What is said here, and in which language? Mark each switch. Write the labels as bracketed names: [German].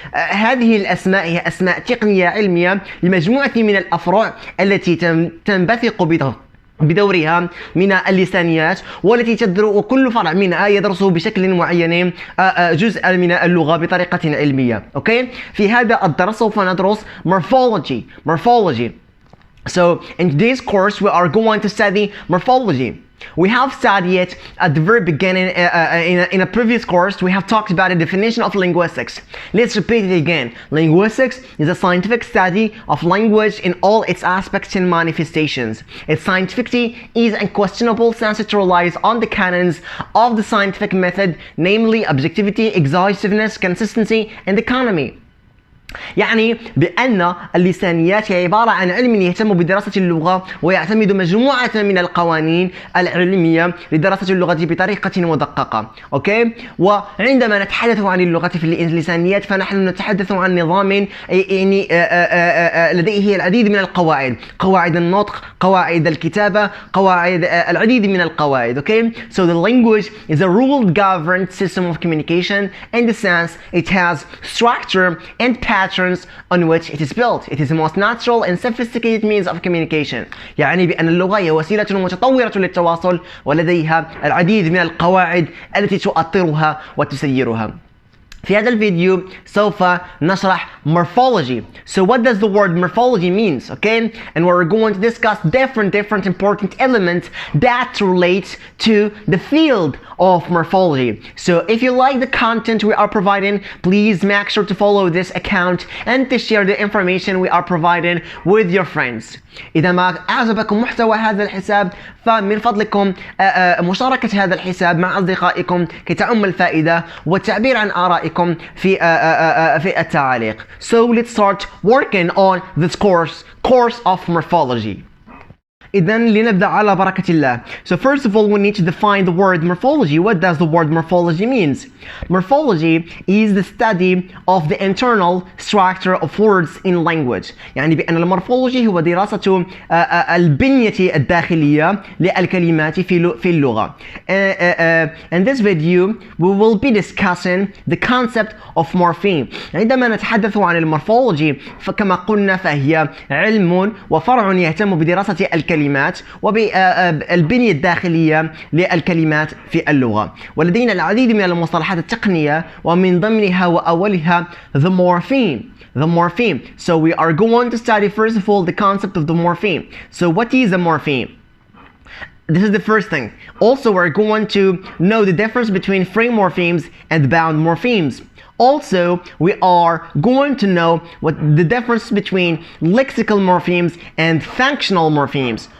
[Arabic] هذه الأسماء هي أسماء تقنية علمية لمجموعة من الأفرع التي تنبثق بدورها من اللسانيات، والتي تدرس كل فرع منها يدرسه بشكل معين جزء من اللغة بطريقة علمية. أوكي، في هذا الدرس سوف ندرس morphology. [English] So in today's course we are going to study morphology. We have studied it at the very beginning in a previous course. We have talked about the definition of linguistics. Let's repeat it again. Linguistics is a scientific study of language in all its aspects and manifestations. Its scientificity is unquestionable since it relies on the canons of the scientific method, namely objectivity, exhaustiveness, consistency, and economy. [Arabic] يعني بأن اللسانيات هي عبارة عن علم يهتم بدراسة اللغة ويعتمد مجموعة من القوانين العلمية لدراسة اللغة بطريقة مدققة. أوكي، وعندما نتحدث عن اللغة في اللسانيات فنحن نتحدث عن نظام يعني لديه العديد من القواعد، قواعد النطق، قواعد الكتابة، قواعد العديد من القواعد. [English] Okay, so the language is a ruled governed system of communication in the sense it has structure and patterns on which it is built. It is the most natural and sophisticated means of communication. [Arabic] يعني بأن اللغة هي وسيلة متطورة للتواصل ولديها العديد من القواعد التي تؤطرها وتسيرها. في هذا الفيديو سوف نشرح morphology. [English] So what does the word morphology means? Okay, and we're going to discuss different important elements that relate to the field of morphology. So if you like the content we are providing, please make sure to follow this account and to share the information we are providing with your friends. [Arabic] إذا ما أعجبكم محتوى هذا الحساب فمن فضلكم مشاركة هذا الحساب مع أصدقائكم كي تعم الفائدة والتعبير عن آرائكم في التعاليق. [English] So let's start working on this course of morphology. [Arabic] إذن لنبدأ على بركة الله. [English] So first of all we need to define the word morphology. What does the word morphology means? Morphology is the study of the internal structure of words in language. [Arabic] يعني بأن المورفولوجي هو دراسة البنية الداخلية للكلمات في اللغة. [English] In this video we will be discussing the concept of morpheme. [Arabic] عندما نتحدث عن المورفولوجي فكما قلنا فهي علم وفرع يهتم بدراسة الكلمات وبالبنية الداخلية للكلمات في اللغة، ولدينا العديد من المصطلحات التقنية ومن ضمنها وأولها the morpheme. [English] So we are going to study first of all the concept of the morpheme. So what is a morpheme? This is the first thing. Also we're going to know the difference between free morphemes and bound morphemes. Also, we are going to know what the difference between lexical morphemes and functional morphemes.